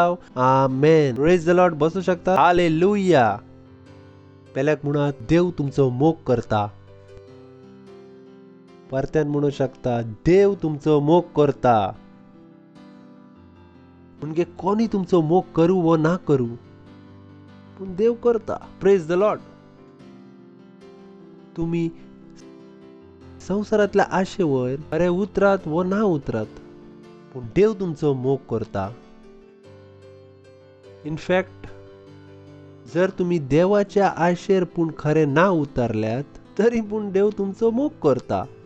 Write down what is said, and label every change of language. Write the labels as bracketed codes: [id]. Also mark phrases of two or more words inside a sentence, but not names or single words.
[en] आमेन. praise the lord. [kok] बसू शकता. [en] हालेलुया. [kok] पेल्याक म्हणा, देव तुमचो मोग करता. परत्यान म्हणू शकता, देव तुमचो मोग करता. म्हणजे कोणी तुमचो मोग करू व ना करू, पण देव करता. [en] praise the lord. [kok] तुम्ही संसारातल्या आशेवर अरे उतरात व ना उतरात, पण देव तुमचो मोग करता. इनफॅक्ट जर तुम्ही देवाच्या आशेर पूण खरे ना उतरल्यात तरी पण देव तुमचो मोग करता.